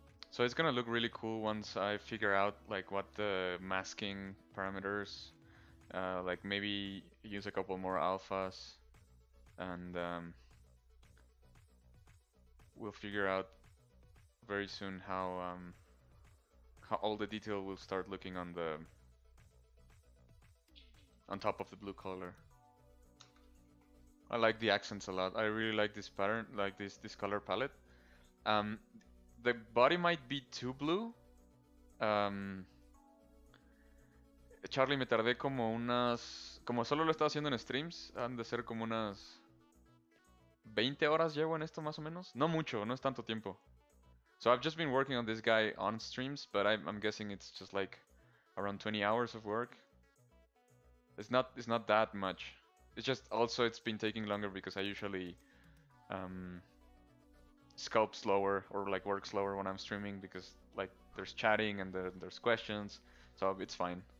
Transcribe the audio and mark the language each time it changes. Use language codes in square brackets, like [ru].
[en] So it's gonna look really cool once I figure out like what the masking parameters, like maybe use a couple more alphas, and we'll figure out very soon how all the detail will start looking on top of the blue color. I like the accents a lot. I really like this pattern, like this color palette. The body might be too blue. [es] Charlie, me tardé como como solo lo estaba haciendo en streams, han de ser como unas 20 horas llevo en esto más o menos. No mucho, no es tanto tiempo. [en] So I've just been working on this guy on streams, but I'm guessing it's just like around 20 hours of work. It's not that much. It's just also it's been taking longer because I usually sculpt slower or like work slower when I'm streaming because like there's chatting and there's questions, so it's fine.